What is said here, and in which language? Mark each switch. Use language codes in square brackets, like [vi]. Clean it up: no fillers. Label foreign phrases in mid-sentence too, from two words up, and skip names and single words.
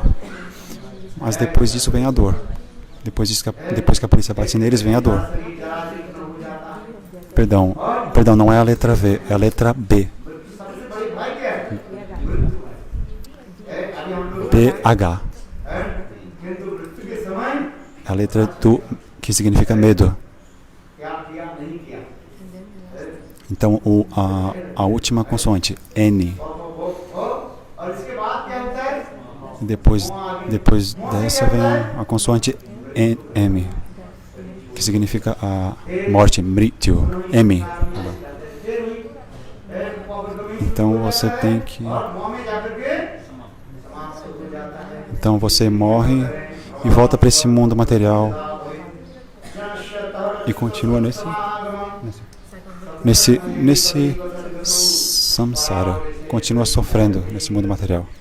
[pt] Mas depois disso vem a dor. Depois que a polícia bate neles, vem a dor. Perdão, não é a letra V, é a letra B. BH. a letra do que significa medo. [hi] क्या किया नहीं किया [pt] Então a última consoante, N. [hi] और इसके बाद क्या होता है [pt] Depois dessa vem a consoante M, que significa a morte, Mrityu, M. Então você tem que. Então você morre e volta para esse mundo material e continua nesse samsara, continua sofrendo nesse mundo material.